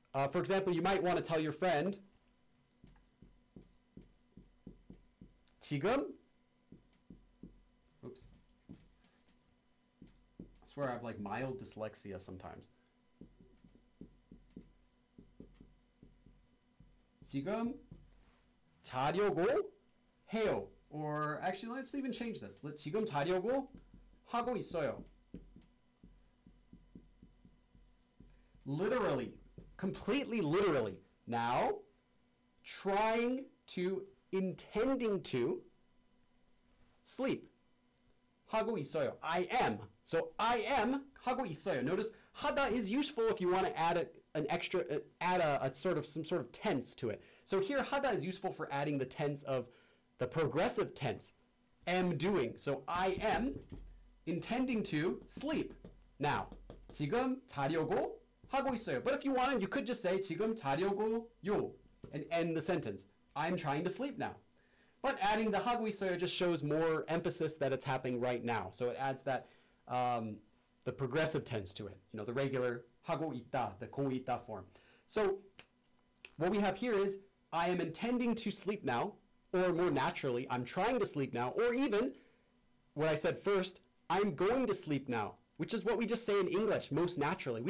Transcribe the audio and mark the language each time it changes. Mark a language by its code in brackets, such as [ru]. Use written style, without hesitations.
[en] For example, you might want to tell your friend, 지금, oops. I swear I have like mild dyslexia sometimes. [ko] 지금 자려고 해요. [en] Or actually, let's even change this. [ko] 지금 자려고 하고 있어요. [en] Literally, completely literally, Now, trying to, intending to sleep. [ko] 하고 있어요. [en] I am. So I am [ko] 하고 있어요. [en] Notice hada is useful if you want to add an extra, add a sort of some sort of tense to it. So here hada is useful for adding the tense of the progressive tense. Am doing. So I am intending to sleep. [ko] Now, 지금 자려고 하고 있어요. [en] But if you wanted, you could just say [ko] 지금 자려고요 [en] and end the sentence. I'm trying to sleep now. But adding the [ko] 하고 있어요 [en] just shows more emphasis that it's happening right now. So it adds that the progressive tense to it. You know, the regular 하고 있다, the 고 있다 form. So what we have here is I am intending to sleep now, or more naturally, I'm trying to sleep now, or even what I said first, I'm going to sleep now, which is what we just say in English most naturally.